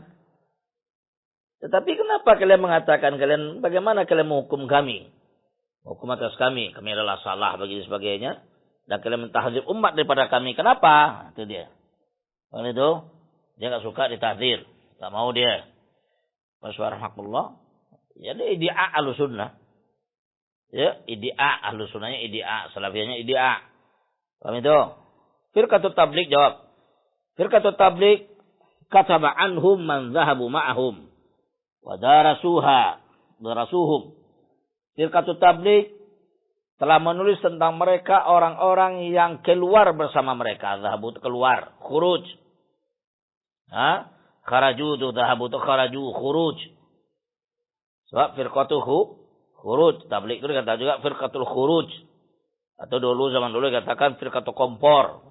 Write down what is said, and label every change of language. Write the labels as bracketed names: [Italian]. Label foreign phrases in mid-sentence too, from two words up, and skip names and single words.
[Indonesian] Tetapi kenapa kalian mengatakan bagaimana kalian menghukum kami? Hukum atas kami adalah salah bagi sebagainya. Dan kalian mentahdzir umat daripada kami. Kenapa? Itu dia. Oleh itu, dia tak suka ditahdzir. Tak mau dia. Masyaallah. Jadi iddia Ahlussunnah. Ya, iddia Ahlussunnahnya iddia, salafiyahnya iddia. Paham itu? [Arabic] فرقة التبليغ جواب. فرقة التبليغ كتب عنهم من ذهبوا معهم ودرسوهم. فرقة التبليغ [Indonesian] telah menulis tentang mereka orang-orang yang keluar bersama mereka. Zahabu itu keluar, khuruj. Kharaju itu zahabu itu kharaju, khuruj. Sebab [Arabic] فرقته خروج. [Indonesian] Tabligh itu dikatakan juga [Arabic] فرقة الخروج. [Indonesian] Atau zaman dulu dikatakan firqatul kompor.